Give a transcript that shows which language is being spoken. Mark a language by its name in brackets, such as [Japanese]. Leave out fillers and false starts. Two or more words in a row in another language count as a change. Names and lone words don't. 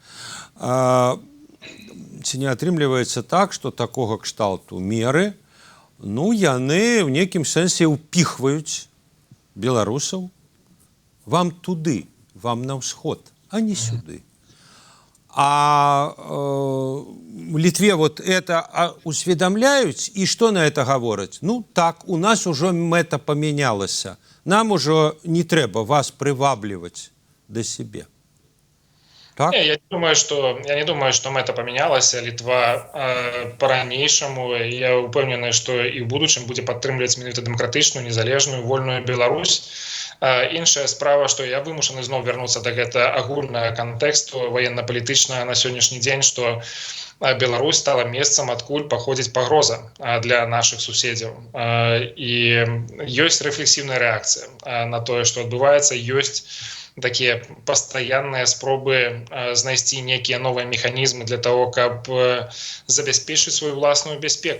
[Belarusian] Ці не атрымліваецца так, што такога кшталту меры, яны ў нейкім сэнсе ўпіхваюць беларусаў вам туды, вам на ўсход, а не сюды. [Russian] А в Литве вот это усведомляют, и что на это говорят? Так, у нас уже мэта поменялась. [Ukrainian] Нам уже не треба вас привабливать до себе. Так? [Russian] Я не думаю, что мэта поменялась. [Belarusian] Литва по-ранейшаму, я упэўнены, [Russian] что и в будущем будет [Belarusian] падтрымліваць менавіта дэмакратычную, незалежную, вольную Беларусь. Іншая справа, што я вымушаны зноў вярнуцца да гэта агульнага кантэксту ваенна-палітычнага на сённяшні дзень, што Беларусь стала месцам, адкуль паходзіць пагроза для нашых суседзяў. І ёсць рэфлексіўная рэакцыя на тое, што адбываецца, ёсць такія пастаянныя спробы знайсці некія новыя механізмы для того, каб забяспечыць сваю ўласную бяспеку.